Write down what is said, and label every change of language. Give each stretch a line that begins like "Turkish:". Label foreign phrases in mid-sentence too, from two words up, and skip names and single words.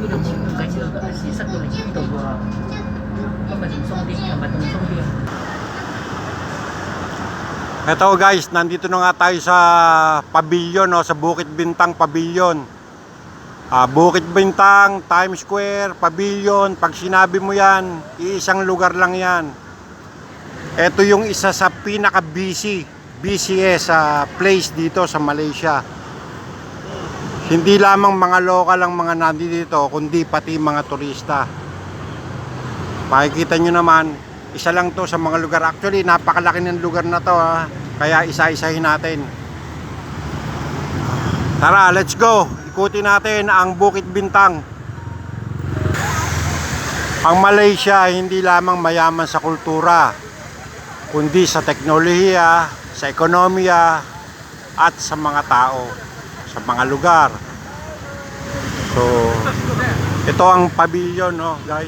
Filipino: dụ như cái chưa có gì sắc rồi chỉ tụ có mà dùng sông đi mà dùng sông đi. Ito guys, nandito na nga tayo sa pavilion, no, sa Bukit Bintang Pavilion. Bukit Bintang, Times Square, Pavilion, pag sinabi mo yan, iisang lugar lang yan. Ito yung isa sa
English: busiest place
Filipino: dito sa Malaysia. Hindi lamang mga local ang mga nandito, kundi pati mga turista. Makikita nyo naman, isa lang to sa mga lugar. Actually, napakalaki ng lugar na to, kaya isa-isahin natin. Tara,
English: let's go.
Filipino: Ikutin natin ang Bukit Bintang. Ang Malaysia hindi lamang mayaman sa kultura, kundi sa teknolohiya, sa ekonomiya, at sa mga tao, sa mga lugar. So, ito ang pavilion, no, guys.